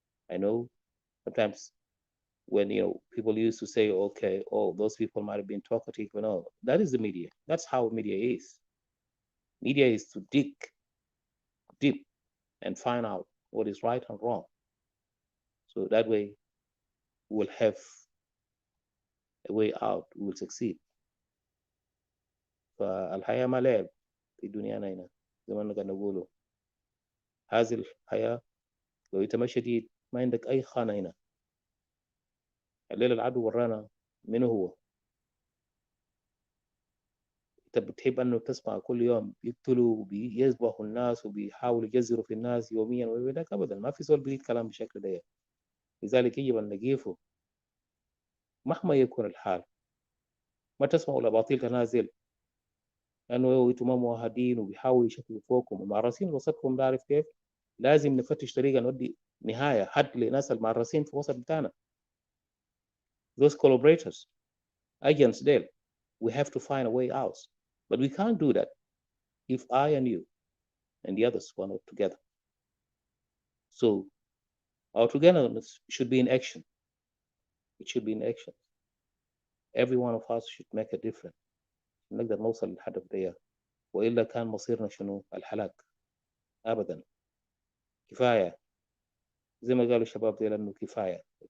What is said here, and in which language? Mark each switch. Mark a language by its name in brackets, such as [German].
[English] I know sometimes when people used to say, okay, those people might have been talkative, that is the media. That's how media is. Media is to dig deep and find out what is right and wrong. So that way we'll have a way out, we will succeed. [Arabic] فالحياة ما لعب في دنيانا هنا زي ما قاعد نقوله. هذه الحياة لو يتمشى شديد ما عندك أي خانة هنا. الليلة العدو ورانا منو هو؟ انت بتحب انه تسمع كل يوم بيقتلوا وبيذبحوا الناس وبيحاولوا يجزروا في الناس يوميا وذاك ابدا، ما في زول بيقول كلام بالشكل ده. لذلك يجب ان نقيفه مهما يكون الحال. ما تسمعوا الاباطيل تنازل لانه انتم ما مواهدين وبيحاولوا يشكلوا فوقكم ومعرسين وسطكم. بعرف كيف؟ لازم نفتش طريقه نودي نهايه حد لناس المعرسين في وسط بتاعنا. [English] Those collaborators, agents there, we have to find a way out. But we can't do that if I and you and the others were not together. So our togetherness should be in action. It should be in action. Every one of us should make a difference. [Arabic] نقدر نوصل للهدف ده، وإلا كان مصيرنا شنو؟ الهلاك. أبدا. كفاية. زي ما قالوا الشباب دي لأنه كفاية.